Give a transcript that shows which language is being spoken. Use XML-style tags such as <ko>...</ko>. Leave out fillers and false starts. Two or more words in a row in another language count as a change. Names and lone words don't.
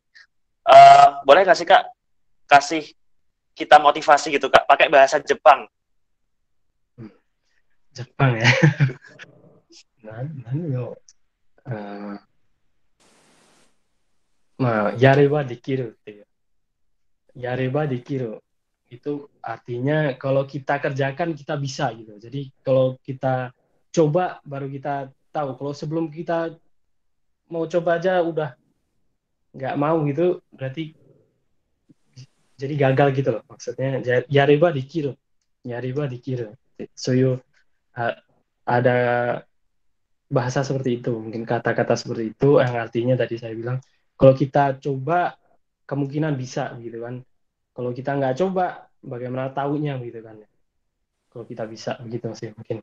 <id>Boleh nggak sih Kak kasih kita motivasi gitu Kak, pakai bahasa Jepang? Jepang ya.</id> <ja>なによ、やればできるっていう. やればできる.</ja> <id>Itu artinya kalau kita kerjakan kita bisa gitu. Jadi kalau kita coba baru kita tahu. Kalau sebelum kita mau coba aja udah nggak mau gitu, berarti jadi gagal gitu loh. Maksudnya</id> <ja>やればできる. やればできる.</ja> <id>So ada bahasa seperti itu, mungkin kata-kata seperti itu yang artinya tadi saya bilang, kalau kita coba kemungkinan bisa gitu kan. Kalau kita nggak coba, bagaimana tahunya gitu kan. Kalau kita bisa begitu sih mungkin.</id>